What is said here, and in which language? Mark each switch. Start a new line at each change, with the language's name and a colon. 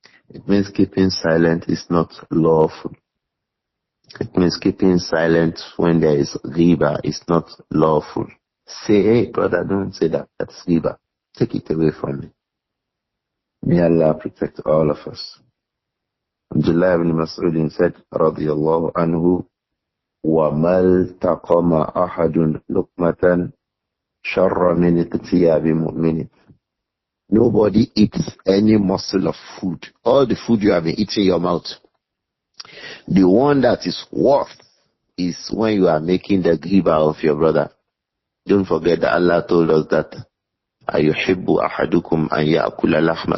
English: It means keeping silent is not lawful. It means keeping silent when there is riba is not lawful. Say, hey brother, don't say that. That's riba. Take it away from me. May Allah protect all of us. Abdullah ibn Mas'ud said,
Arabic: radiyallahu anhu, وَمَا الْتَقَمَ أَحَدٌ لُقْمَةً شَرَّ مِنِ اقْتِيَابِ مُؤْمِنٍ.
English: Nobody eats any morsel of food. All the food you have been eating in your mouth. The one that is worth is when you are making the ghiba of your brother. Don't forget that Allah told us that
Arabic: أَيُحِبُّ أَحَدُكُمْ أَنْ يَأْكُلَ لَحْمَ.